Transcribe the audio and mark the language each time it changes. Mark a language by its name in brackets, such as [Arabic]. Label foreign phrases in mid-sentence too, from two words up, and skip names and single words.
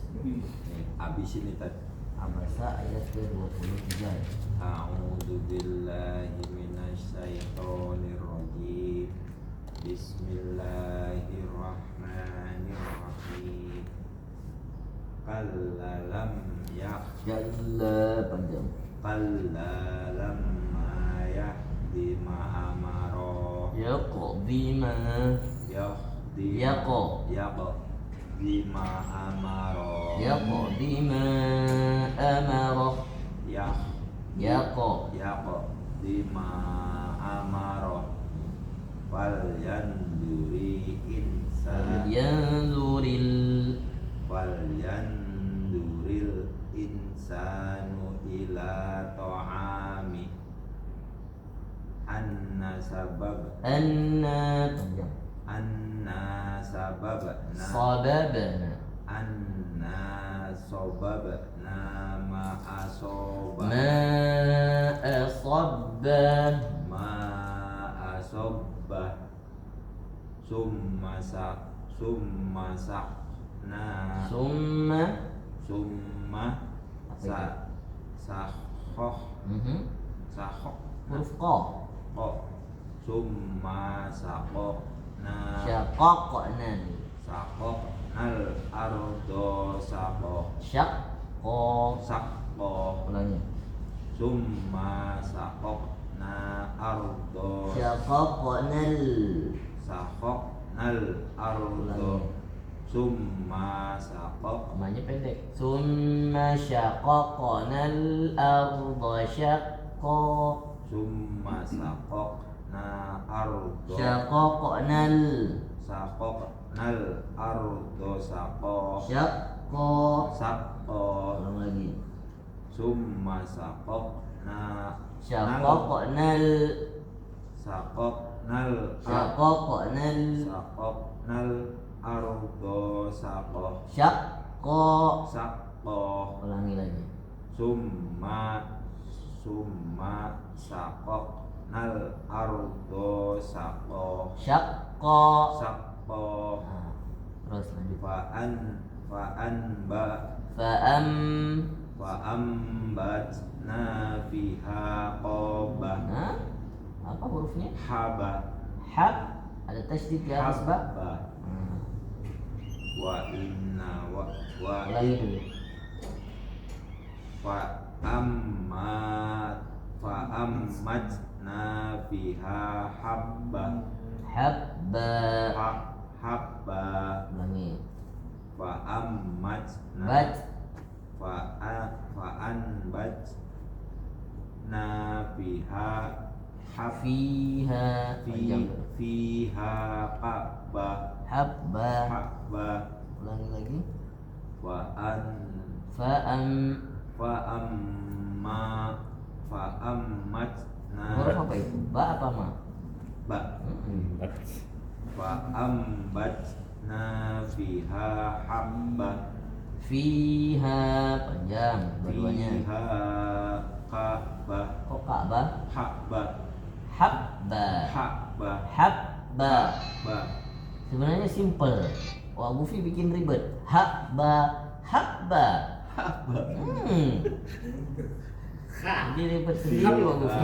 [Indonesian] Habis ini tadi. Abasa ayat ke-23 ya. [Arabic] أعوذ بالله من الشيطان الرجيم. Bismillahirrahmanirrahim. كلا لم [Indonesian] Jalla panjang. [Arabic] كلا لما يهدي ما أمره يقض ما yahdi Yaqo. يقض ما أمره يقض ما أمره. يقو. يقض ما أمره ولينظر إنسان Yanzuril ولينظر الإنسان إلى طعامه أنا [Indonesian] anna panjang. [Arabic] sababna Sababna ما أصبا ما أصببا summa summa sahoh [Indonesian] huruf qa [Arabic] ثم شققنا syaqaqna شققنا الأرض [Indonesian] syaqqa ulangi [Arabic] ثم شققنا الأرض syaqaqnal شققنا الأرض ثم شق [Indonesian] namanya pendek [Arabic] ثم شققنا الأرض شقا ثم شققنا الأرض syaqaqnal الأرض شقا syaqqa saqo [Indonesian] ulang lagi [Arabic] ثم شققنا Syaqaqnal شققنا الأرض شقا. Syaqqa. Saqqa. [Indonesian] Ulangi lagi. [Arabic] ثم شققنا الأرض شقا. Syaqqa. Saqqa. [Indonesian] Nah, terus lanjut. [Arabic] فأنبتنا فيها قبا. [Indonesian] Nah, apa hurufnya? [Arabic] Haba. [Indonesian] Hab. Ada tasydid di atas ba. [Arabic] حبا. وإنا و [Indonesian] Ulangi dulu. [Arabic] فأنبتنا فيها حبا. Habba. Habba. [Indonesian] Ulangi. [Arabic] Fa'ammatna Bat. فأنبتنا فيها [Indonesian] Fiha. Panjang. [Arabic] فيها حبا. Habba. Habba. [Indonesian] Ulangi lagi. [Arabic] Fa'ammatna [Indonesian] Huruf apa itu? Ba apa ma? [Arabic] ب. فأنبتنا فيها حبا. Fiha. [Indonesian] Panjang dua-duanya. [Arabic] فيها حبا. [Indonesian] Kok Ka'bah? [Arabic] Habba. Habba. Habba. Habba. Ba. [Indonesian] Sebenarnya simple. Wah, Gufi bikin ribet. [Arabic] حبا. حبا. Habba. [Indonesian] Jadi ribet sendiri Wah Gufi.